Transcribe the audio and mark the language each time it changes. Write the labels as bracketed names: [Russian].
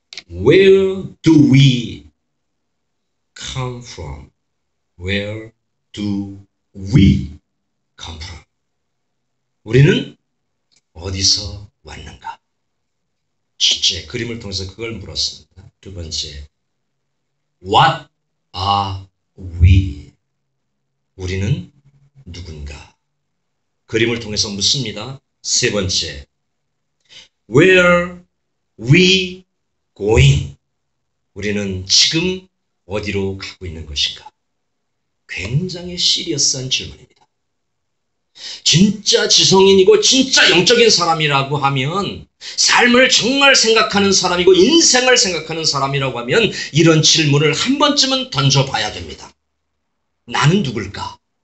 [English] Where do we come from? Where do we come from? [Korean] 우리는 어디서 왔는가? 첫째, 그림을 통해서 그걸 물었습니다. 두 번째, [English] What are we? [Korean] 우리는 누군가? 그림을 통해서 묻습니다. 세 번째, [English] Where we going? [Korean] 우리는 지금 어디로 가고 있는 것인가? 굉장히 시리어스한 질문입니다. 진짜 지성인이고 진짜 영적인 사람이라고 하면, 삶을 정말 생각하는 사람이고 인생을 생각하는 사람이라고 하면 이런 질문을 한 번쯤은 던져봐야 됩니다. 나는 누굴까?